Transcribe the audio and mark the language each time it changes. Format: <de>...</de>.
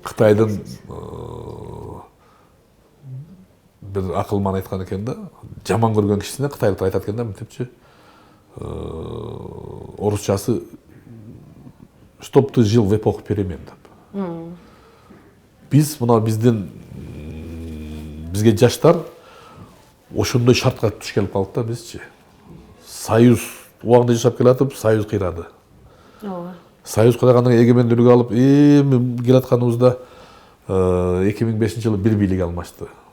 <ky>Кытайдын бир акылман айткан экен да, жаман көргөн кишисине кытайлыктар айтат экен да, мынтипчи. Орусчасы</ky> <ru>«Чтоб ты жил в эпоху перемен» деп.</ru> <ky>Биз мына бизге жаштар ошондой шартка туш келип калдык да бизчи. Союз убагында жашап келатып, союз кыйрады. Союз кыйрагандан кийин эгемендүүлүк алып, эми келатканыбызда 2005-жылы бир бийлик алмашты.</ky>